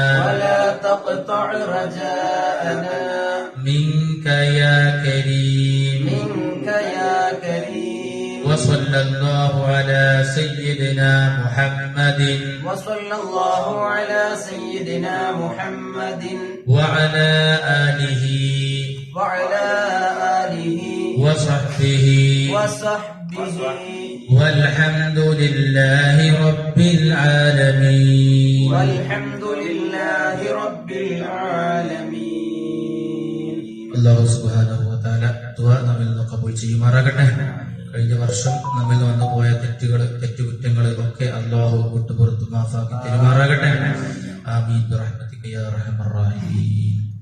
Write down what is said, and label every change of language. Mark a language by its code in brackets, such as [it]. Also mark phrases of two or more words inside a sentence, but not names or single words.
[ar] منك يا كريم وصلى الله على سيدنا محمد وعلى آله وصحبه والحمد لله رب العالمين. الله سبحانه وتعالى [ml] ദുആ നമ്മിൽ നിന്ന് ഖബൂൽ ചെയ്യുമാറാകട്ടെ. കഴിഞ്ഞ വർഷം നമ്മിൽ നിന്ന് വന്നുപോയ തെറ്റുകുറ്റങ്ങൾ ഒക്കെ അല്ലാഹു വിട്ടുപുറത്ത് മാഫാക്കി തരുമാറാകട്ടെ. [ar] آمين برحمتك يا أرحم الراحمين.